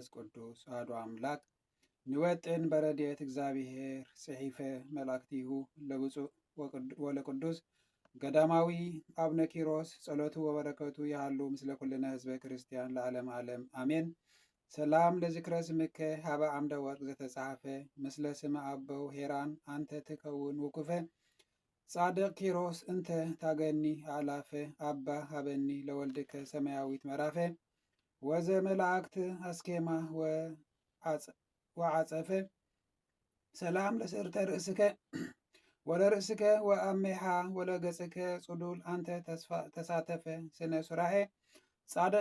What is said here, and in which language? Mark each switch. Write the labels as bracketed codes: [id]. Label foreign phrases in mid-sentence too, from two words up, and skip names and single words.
[gez] ቅዱስ ዋህዱ አምላክ ንወጥን በረድኤተ እግዚአብሔር ጽሒፈ መላእክቲሁ ለብፁዕ ወለቅዱስ ገዳማዊ አቡነ ኪሮስ ጸሎቱ ወበረከቱ ያህሉ ምስለ ኩልነ ህዝበ ክርስቲያን ለዓለም ዓለም አሜን። ሰላም ለዝክረ ስምከ ሀበ አምደ ወርቅ ዘተጻሐፈ ምስለ ስመ አበው ሄራን አንተ ትከውን ውኩፈ ጻድቅ ኪሮስ እንተ ታገኒ አላፈ አባ ሀበኒ ለወልድከ ሰማያዊት መራፈ ወዘ መላእክት አስኬማ ወዓጸፈ ሰላም ለስርተ ርእስከ ወለርእስከ ወአሜሃ ወለገጽከ ጽዱል አንተ ተሳተፈ ስነ ሱራሄ ጻድቅ